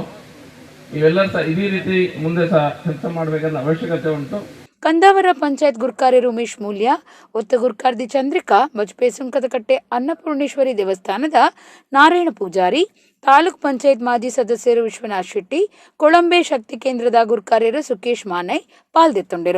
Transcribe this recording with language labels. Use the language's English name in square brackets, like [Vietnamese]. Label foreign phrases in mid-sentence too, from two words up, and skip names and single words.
[Kannada] ಇವೆಲ್ಲರೂ ಸಹ ಇದೇ ರೀತಿ ಮುಂದೆ ಸಹ ಕೆಲಸ ಮಾಡಬೇಕನ್ನೋ ಅವಶ್ಯಕತೆ ಉಂಟು. [Tulu] ಕಂದಾವರ ಪಂಚಾಯತ್ ಗುರ್ಕಾರಿ ಉಮೇಶ್ ಮೂಲ್ಯ, ಒತ್ತ ಗುರ್ಕಾರ್ದಿ ಚಂದ್ರಿಕಾ, ಬಜಪೆ ಸುಂಕದಕಟ್ಟೆ ಅನ್ನಪೂರ್ಣೇಶ್ವರಿ ದೇವಸ್ಥಾನದ ನಾರಾಯಣ ಪೂಜಾರಿ, ತಾಲೂಕ್ ಪಂಚಾಯತ್ ಮಾಜಿ ಸದಸ್ಯರು ವಿಶ್ವನಾಥ್ ಶೆಟ್ಟಿ, ಕೊಳಂಬೆ ಶಕ್ತಿ ಕೇಂದ್ರದ ಗುರ್ಕಾರ್ಯರು ಸುಕೇಶ್ ಮಾನೈ ಪಾಲ್ದೆತ್ತೊಂಡಿರು.